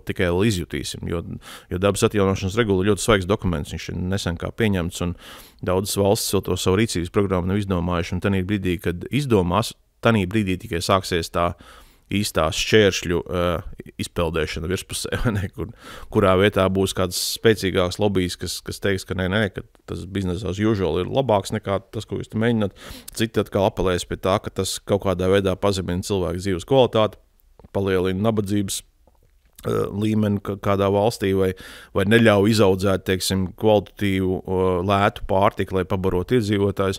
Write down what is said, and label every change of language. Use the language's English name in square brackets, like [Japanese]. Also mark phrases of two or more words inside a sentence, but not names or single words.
[Latvian] tikai vēl izjutīsim, jo dabas atjaunošanas regula ir ļoti svaigs dokuments, viņš ir nesen kā pieņemts, un daudzas valstis vēl to savu rīcības programmu nav izdomājuši, un tanī brīdī, kad izdomās, tanī brīdī tikai sāksies tā īstā šķēršļu izpeldēšana virspusē, kurā vietā būs kāds spēcīgāks lobijs, kas teiks, ka nē, ka tas [English] business as usual [Latvian] ir labāks nekā tas, ko jūs te mēģināt. Citi atkal apelēs pie tā, ka tas kaut kādā veidā pazemina cilvēku dzīves kvalitāti, palielina nabadzības līmeni kādā valstī vai neļauj izaudzēt, teiksim, kvalitatīvu, lētu pārtiku, lai pabarot iedzīvotājus.